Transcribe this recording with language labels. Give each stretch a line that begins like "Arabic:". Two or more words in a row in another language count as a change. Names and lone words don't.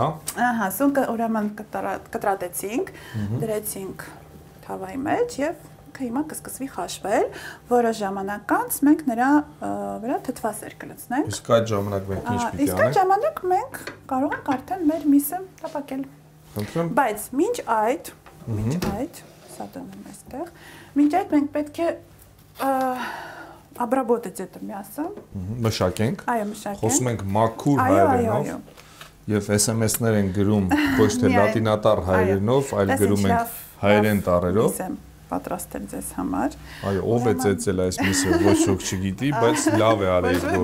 Armenian: Ահա, սունկը ուրեմն կտրատեցինք, դրեցինք թավայի մեջ եւ հիմա կսկսվի խաշվել, որը ժամանակ անց մենք նրա վրա թթվասեր կլցնենք։ Իսկ այդ ժամանակ մենք ինչ պիտի անենք։ Իսկ այդ ժամանակ մենք կարող ենք արդեն մեր միսը տապակել։ Խնդրեմ։ Բայց մինչ այդ, սա դնում այստեղ, մինչ այդ մենք պետք է
Russian: обработать это мясо։
Armenian: Մշակենք։ Այո, մշակենք։ Խոսում ենք մաքուր հայերենով։ Եվ SMS-ներ են գրում ոչ թե լատինատար հայերենով, այլ գրում են հայերեն տառերով։ Ես եմ պատրաստել ձեզ համար։ Այո, ով է ծեծել այս միսը, ոչ ոք չգիտի, բայց լավ է արել գործը։